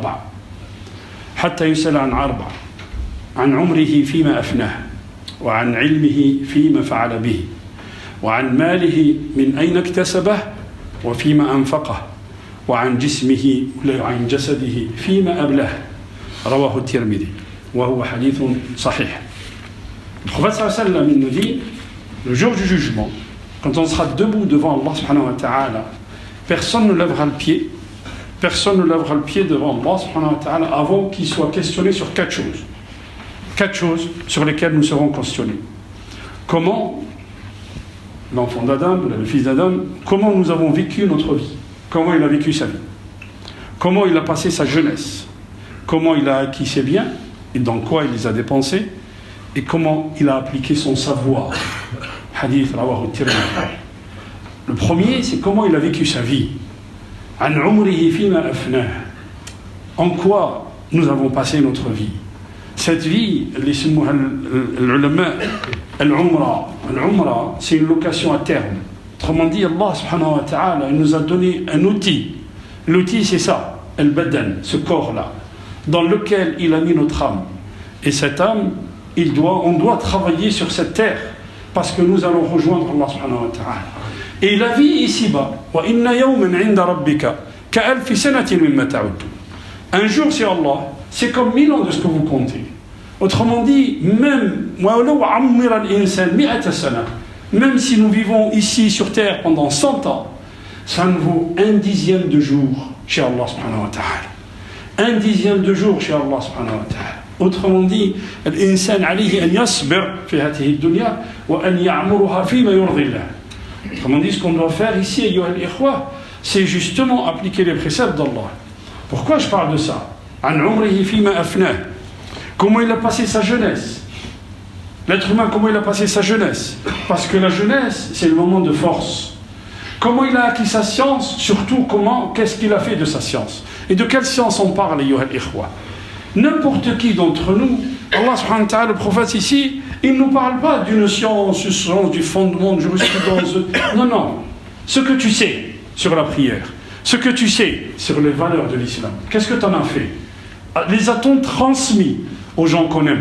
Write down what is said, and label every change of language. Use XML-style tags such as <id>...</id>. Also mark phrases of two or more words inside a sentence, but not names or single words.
<ar>أربع عن عمره فيما أفناه وعن علمه فيما فعل به وعن ماله من أين اكتسبه وفيما أنفقه وعن جسمه وعن جسده فيما أبلاه رواه الترمذي وهو حديث صحيح.</ar> <fr>Le prophète</fr> <ar>صلى الله عليه وسلم</ar> <fr>nous dit le jour du jugement, quand on sera debout devant Allah</fr> <ar>سبحانه وتعالى,</ar> <fr>personne ne lèvera le pied devant Allah</fr> <ar>سبحانه وتعالى</ar> <fr>avant qu'il soit questionné sur quatre choses sur lesquelles nous serons questionnés. Comment l'enfant d'Adam, le fils d'Adam, comment nous avons vécu notre vie, comment il a vécu sa vie, comment il a passé sa jeunesse, comment il a acquis ses biens et dans quoi il les a dépensés et comment il a appliqué son savoir.</fr> <ar>حديث رواه الترمذي.</ar> <fr>Le premier, c'est comment il a vécu sa vie.</fr> <ar>عن عمره فيما أفناه.</ar> <fr>En quoi nous avons passé notre vie. Cette vie, l'ulama, al-umra, c'est une location à terme. Autrement dit, Allah</fr> <ar>سبحانه وتعالى,</ar> <fr>il nous a donné un outil. L'outil, c'est ça, al-badan, ce corps-là, dans lequel il a mis notre âme. Et cette âme, on doit travailler sur cette terre, parce que nous allons rejoindre Allah</fr> <ar>سبحانه وتعالى.</ar> <fr>Et la vie ici-bas,</fr> <ar>وإن يوما عند ربك كألف سنة مما تعدون.</ar> <fr>Un jour, c'est Allah, c'est comme 1000 ans de ce que vous comptez. Autrement dit, même si nous vivons ici sur terre pendant 100 ans, ça ne vaut un dixième de jour chez Allah</fr> <ar>سبحانه وتعالى.</ar> <fr>Un dixième de jour chez Allah</fr> <ar>سبحانه وتعالى.</ar> <fr>Autrement dit,</fr> <ar>الإنسان عليه أن يصبر في هذه الدنيا وأن يعمرها فيما يرضي الله.</ar> <fr>Autrement dit, ce qu'on doit faire ici,</fr> <ar>أيها الإخوة,</ar> <fr>c'est justement appliquer les préceptes d'Allah. Pourquoi je parle de ça?</fr> <ar>عن عمره فيما أفناه.</ar> <fr>Comment il a passé sa jeunesse? L'être humain, comment il a passé sa jeunesse? Parce que la jeunesse, c'est le moment de force. Comment il a acquis sa science? Surtout, qu'est-ce qu'il a fait de sa science? Et de quelle science on parle,</fr> <ar>أيها الإخوة?</ar> <fr>N'importe qui d'entre nous, Allah</fr> <ar>سبحانه وتعالى,</ar> <fr>le prophète ici, il ne nous parle pas d'une science du fondement, de jurisprudence. Non. Ce que tu sais sur la prière, ce que tu sais sur les valeurs de l'islam, qu'est-ce que tu en as fait? Les a-t-on transmis aux gens qu'on aime?</fr>